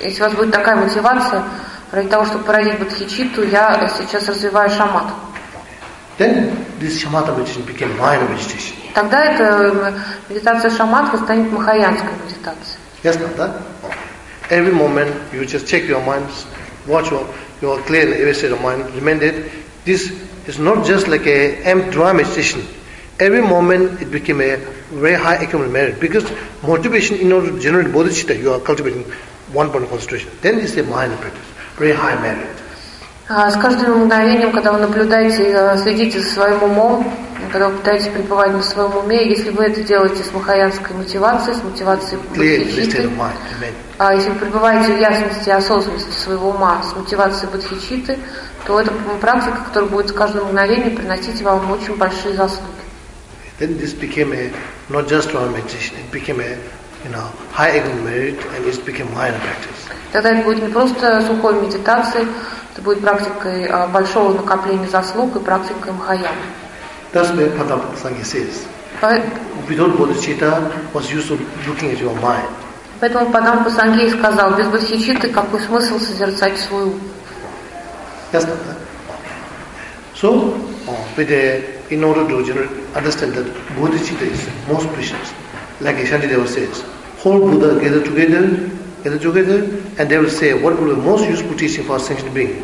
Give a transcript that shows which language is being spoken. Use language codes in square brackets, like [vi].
[ru] Если у вас будет такая мотивация, ради того, чтобы породить бодхичитту, я сейчас развиваю шамадху. [en] Then this shamatha meditation became Mahayana meditation. [ru] Тогда эта медитация шамадха станет махаянской медитацией. [en] Yes, Tanda. Every moment you just check your minds. Watch your clear and every state of mind. Remember it. This is not just like a empty meditation. Every moment it became a very high accumulated merit. Because motivation in order to generate bodhicitta, you are cultivating one point of concentration. Then it's a mind practice. Very high merit. [ru] С каждым мгновением, когда вы наблюдаете, следите за своим умом, когда вы пытаетесь пребывать на своем уме, если вы это делаете с махаянской мотивацией, с мотивацией бодхичитты, если вы пребываете в ясности и осознанности своего ума с мотивацией бодхичитты, то это практика, которая будет с каждым мгновением приносить вам очень большие заслуги. [en] Then this became a not just a meditation, it became a, you know, high ego merit, and it became higher practice. [ru] Тогда это будет не просто сухой медитацией, это будет практикой большого накопления заслуг и практикой махаяны. [en] That's where Padma Sangha says. Without bodhicitta, what's the use of looking at your mind? [ru] Поэтому Падампа Сангхи сказал, без бодхичитты какой смысл созерцать свой ум? [en] Yes, Tanda. So, in order to understand that bodhicitta is most precious, like Shantideva says, whole Buddha gather together, and they will say, what will be most useful teaching for a sentient being?